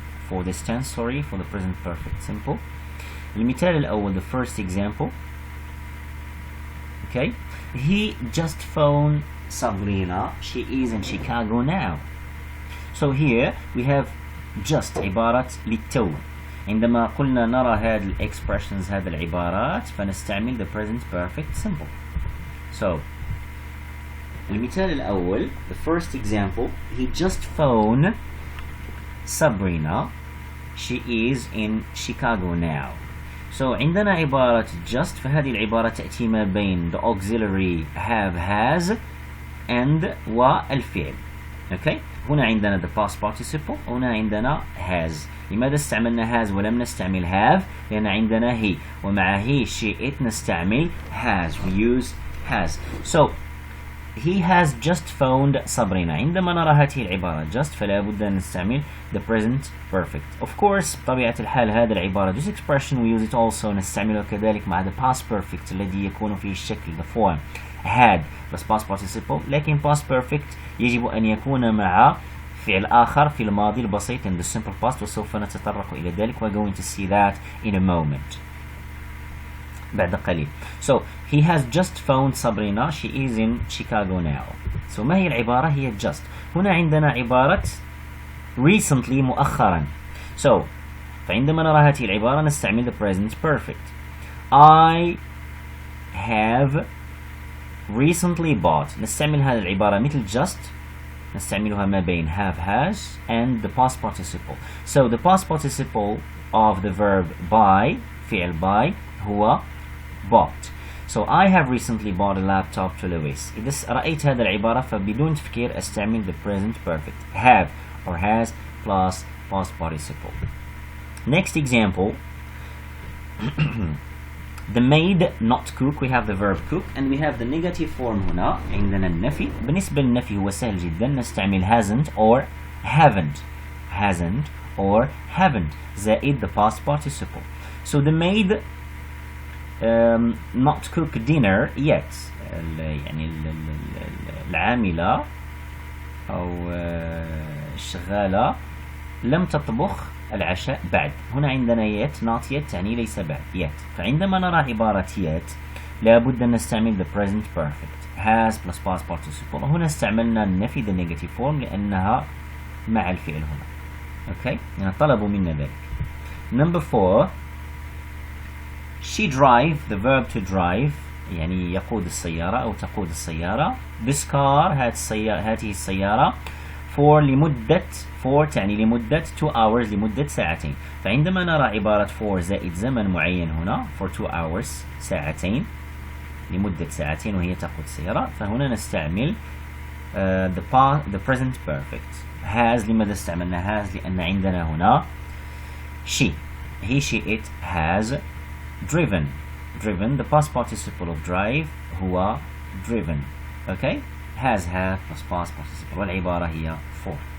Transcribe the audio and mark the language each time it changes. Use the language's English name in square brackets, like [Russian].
[English] For this tense, sorry, for the present perfect simple. [Arabic] المثال الأول, [English] the first example. Okay? He just phoned Sabrina. She is in Chicago now. So here we have just [Arabic] عبارة للتو. عندما قلنا نرى هذه الexpressions هذه العبارات فنستعمل the present perfect simple. [English] So المثال الأول, the first example, he just phoned Sabrina. She is in Chicago now. [Arabic] So عندنا عبارة just فهذه العبارة تأتي ما بين the auxiliary have, has and والفعل. Okay? هنا عندنا the past participle وهنا عندنا has. لماذا استعملنا has ولم نستعمل have؟ لأن عندنا he ومع he شئت نستعمل has. [English] We use has. So he has just phoned Sabrina. [Arabic] عندما نرى هذه العبارة just فلا بد أن نستعمل the present perfect. [English] Of course [Arabic] طبيعة الحال هذه العبارة [English] this expression we use it also [Arabic] نستعمله كذلك مع [English] the past perfect [Arabic] الذي يكون فيه الشكل [English] the form had بس past participle. [Arabic] لكن past perfect يجب أن يكون مع فعل آخر في الماضي البسيط [English] in the simple past [Arabic] وسوف نتطرق إلى ذلك. [English] We're going to see that in a moment [Arabic] بعد قليل. [English] So he has just phoned Sabrina. She is in Chicago now. [Arabic] So ما هي العبارة؟ هي just. هنا عندنا عبارة recently مؤخرا. So فعندما نرى هذه العبارة نستعمل [English] the present perfect. I have recently bought. [Arabic] نستعمل هذه العبارة مثل just نستعملها ما بين have, has and the past participle. [English] So the past participle of the verb buy فعل buy هو bought. So I have recently bought a laptop to Louis. [Arabic] إذا رأيت هذه العبارة فبدون تفكير أستعمل the present perfect [English] have or has plus past participle. Next example. The maid not cook. We have the verb cook and we have the negative form هنا. [Arabic] عندنا النفي. بالنسبة للنفي هو سهل جدا. [English] نستعمل hasn't or haven't. Hasn't or haven't. زائد the past participle. So the maid not cook dinner yet. [Arabic] يعني العاملة أو الشغالة لم تطبخ العشاء بعد. هنا عندنا yet not yet يعني ليس بعد yet. فعندما نرى عبارة yet لابد أن نستعمل the present perfect has plus past participle. هنا استعملنا النفي the negative form لأنها مع الفعل هنا. Okay. يعني طلبوا منا ذلك. Number 4. [English] She drive the verb to drive [Arabic] يعني يقود السيارة أو تقود السيارة. This car هذه السيارة for لمدة for تعني لمدة 2 hours لمدة ساعتين. فعندما نرى عبارة for زائد زمن معين هنا for 2 hours ساعتين لمدة ساعتين وهي تقود السيارة فهنا نستعمل the present perfect. [English] has [Arabic] لماذا استعملنا has؟ لأن عندنا هنا [English] she he she it has driven the past participle of drive هو driven. okay has have plus past participle والعبارة هي for.